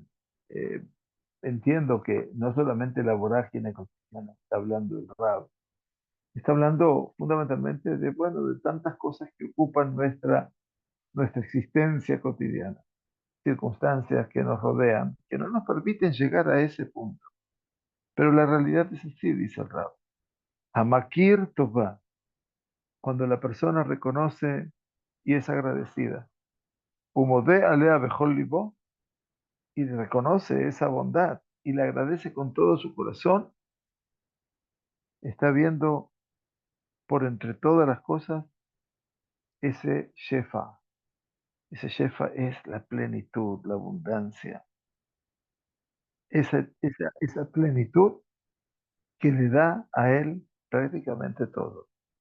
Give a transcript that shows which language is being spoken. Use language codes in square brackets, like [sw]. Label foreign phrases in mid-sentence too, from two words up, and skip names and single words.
[es] Eh, entiendo que no solamente la vorágine cotidiana está hablando del Rab, está hablando fundamentalmente de, bueno, de tantas cosas que ocupan nuestra existencia cotidiana, circunstancias que nos rodean, que no nos permiten llegar a ese punto. Pero la realidad es así, dice el Rab. [he] המכיר טובה, [es] cuando la persona reconoce y es agradecida. [he] ומודה עליה בכל ליבו, [es] y reconoce esa bondad y le agradece con todo su corazón, está viendo por entre todas las cosas ese Shefa. Ese Shefa es la plenitud, la abundancia, esa plenitud que le da a él prácticamente todo.